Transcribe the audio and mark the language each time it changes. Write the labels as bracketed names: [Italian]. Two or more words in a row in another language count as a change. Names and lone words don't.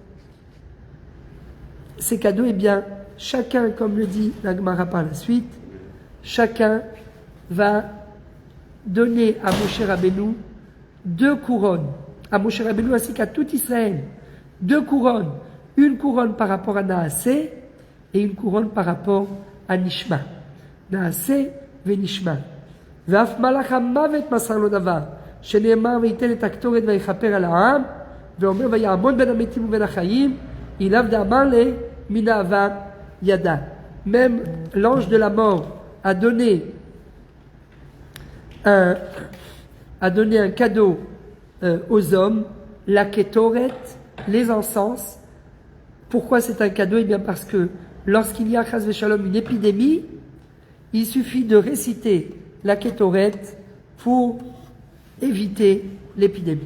[French] Ces cadeaux, eh bien, chacun, comme le dit la Gemara par la suite, chacun va donner à Moshe Rabbeinu 2 couronnes, à Moshe Rabbeinu ainsi qu'à tout Israël, 2 couronnes, une couronne par rapport à Naasé et une couronne par rapport à Nishma. [Hebrew] נעשה ונשמע. ואף מלאך המוות מסר לו דבר, שנאמר ויתן את הקטורת ויכפר על העם, ואומר ויעמוד בין המתים ובין החיים, [Aramaic] אי לאו דאמר ליה מי הוה ידע. [French] Même l'ange de la mort a donné un cadeau aux hommes, la kétoret, les encens. Pourquoi c'est un cadeau? Eh bien parce que lorsqu'il y a [Hebrew] חס ושלום [French] une épidémie, il suffit de réciter la kétoret pour éviter l'épidémie.